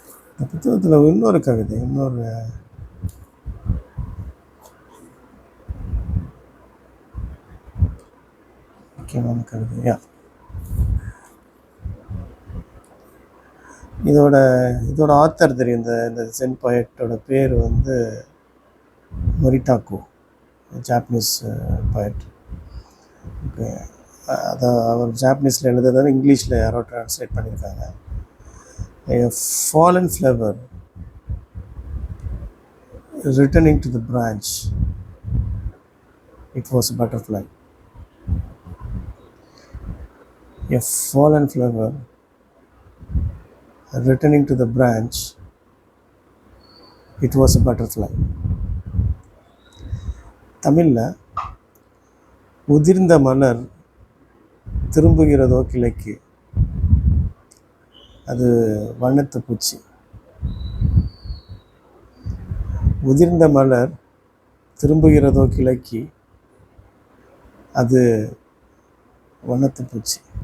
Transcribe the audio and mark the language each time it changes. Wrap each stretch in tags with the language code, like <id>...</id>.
<ta>இந்த புத்தகத்தில் இன்னொரு கவிதை, முக்கியமான கவிதையா, இதோட ஆத்தர் தெரியும். இந்த ஜென் போயட்டோட பேர் மொரிட்டாக்கோ, ஜாப்பனீஸ் போயட். ஓகே, அதை அவர் ஜாப்பனீஸில் எழுதுறத இங்கிலீஷில் யாரோ ட்ரான்ஸ்லேட் பண்ணியிருக்காங்க.</ta> <en>A fallen flower returning to the branch, it was a butterfly. A fallen flower returning to the branch, it was a butterfly.</en> <ta>தமிழில் உதிர்ந்த மலர் திரும்புகிறதோ கிளைக்கு, அது வண்ணத்து பூச்சி. உதிர்ந்த மலர் திரும்புகிறதோ கிளைக்கு, அது வண்ணத்து பூச்சி.</ta>